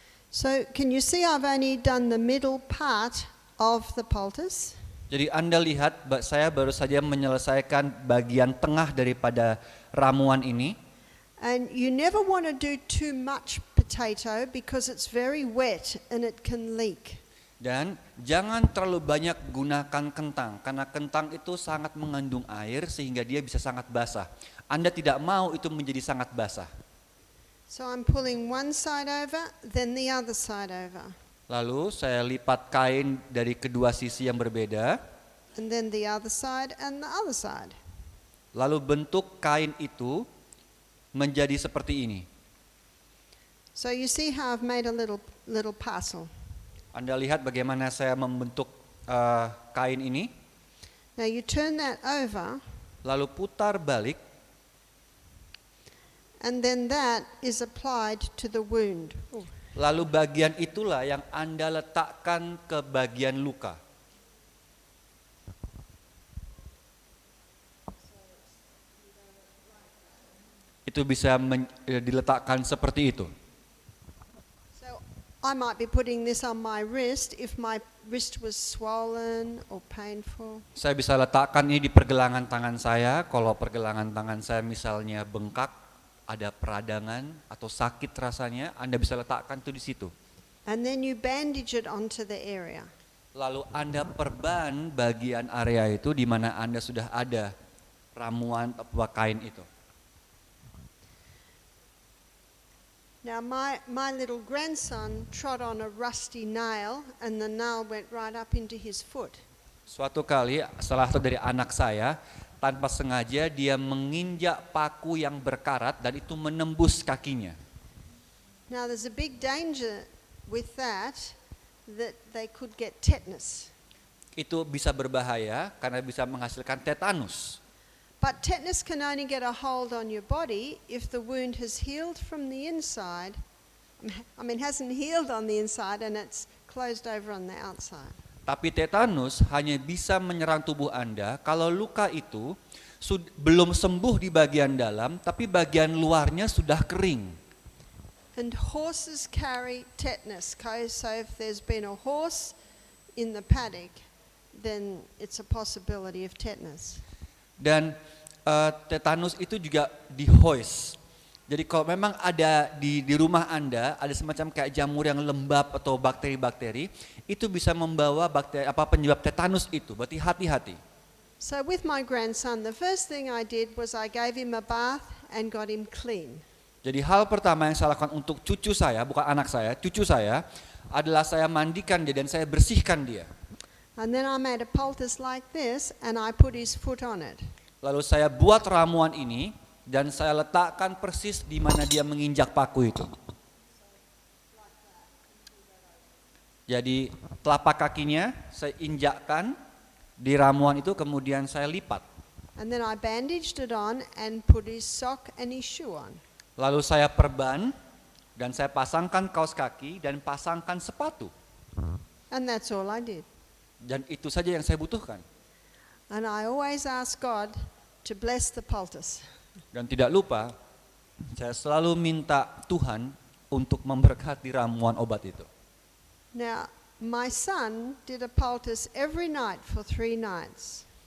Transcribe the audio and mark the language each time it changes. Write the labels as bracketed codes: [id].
[en] So can you see I've only done the middle part of the poultice? [id] Jadi Anda lihat, saya baru saja menyelesaikan bagian tengah daripada ramuan ini. [en] And you never want to do too much potato because it's very wet and it can leak. [id] Dan jangan terlalu banyak gunakan kentang, karena kentang itu sangat mengandung air sehingga dia bisa sangat basah. Anda tidak mau itu menjadi sangat basah. [en] So I'm pulling one side over, then the other side over. [id] Lalu saya lipat kain dari kedua sisi yang berbeda. [en] And then the other side and the other side. [id] Lalu bentuk kain itu menjadi seperti ini. [en] So you see how I've made a little parcel. [id] Anda lihat bagaimana saya membentuk kain ini. [en] Now you turn that over, [id] Lalu putar balik. [en] and then that is applied to the wound. Oh. [id] Lalu bagian itulah yang Anda letakkan ke bagian luka. Itu bisa diletakkan seperti itu. [en] So I might be putting this on my wrist if my wrist was swollen or painful. [id] Saya bisa letakkan ini di pergelangan tangan saya. Kalau pergelangan tangan saya misalnya bengkak, ada peradangan atau sakit rasanya, Anda bisa letakkan itu di situ. [en] And then you bandage it onto the area. [id] Lalu Anda perban bagian area itu di mana Anda sudah ada ramuan atau kain itu. [en] Now my little grandson trod on a rusty nail and the nail went right up into his foot. [id] Suatu kali salah satu dari anak saya tanpa sengaja dia menginjak paku yang berkarat dan itu menembus kakinya. [en] Now there's a big danger with that they could get tetanus. [id] Itu bisa berbahaya karena bisa menghasilkan tetanus. [en] But tetanus can only get a hold on your body if the wound has healed from the inside. Hasn't healed on the inside and it's closed over on the outside. [id] Tapi tetanus hanya bisa menyerang tubuh Anda kalau luka itu belum sembuh di bagian dalam, tapi bagian luarnya sudah kering. [en] And horses carry tetanus. So if there's been a horse in the paddock, then it's a possibility of tetanus. [id] Dan tetanus itu juga di hoist. Jadi kalau memang ada di rumah Anda ada semacam kayak jamur yang lembab atau bakteri-bakteri, itu bisa membawa penyebab tetanus itu. Berarti hati-hati. [en] So with my grandson, the first thing I did was I gave him a bath and got him clean. [id] Jadi hal pertama yang saya lakukan untuk cucu saya, bukan anak saya, cucu saya adalah saya mandikan dia dan saya bersihkan dia. [en] And then I made a poultice like this and I put his foot on it. [id] Lalu saya buat ramuan ini dan saya letakkan persis di mana dia menginjak paku itu. Jadi telapak kakinya saya injakkan di ramuan itu, kemudian saya lipat. [en] And then I bandaged it on and put his sock and his shoe on. [id] Lalu saya perban dan saya pasangkan kaos kaki dan pasangkan sepatu. [en] And that's all I did. [id] Dan itu saja yang saya butuhkan. [en] And I always ask God to bless the poultice. [id] Dan tidak lupa, saya selalu minta Tuhan untuk memberkati ramuan obat itu. [en] Now, my son did a poultice every night for 3 nights.